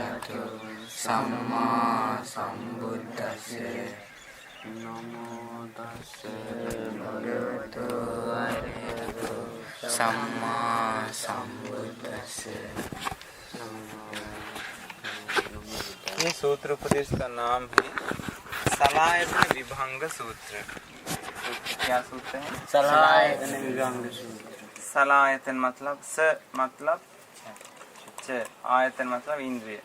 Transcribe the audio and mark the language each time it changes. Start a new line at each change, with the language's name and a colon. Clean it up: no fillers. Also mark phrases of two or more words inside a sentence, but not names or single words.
Pali: भगवतो सम्मा सम्बुद्धस्से नमो तस्से भगवतो अरहतो सम्मा सम्बुद्धस्से।
Hindi: ये सूत्र उपदेश का नाम है सलायतन विभंग सूत्र। क्या सूत्र है? सलायतन विभंग सूत्र। सलायतन मतलब स मतलब च, आयतन मतलब इंद्रिय।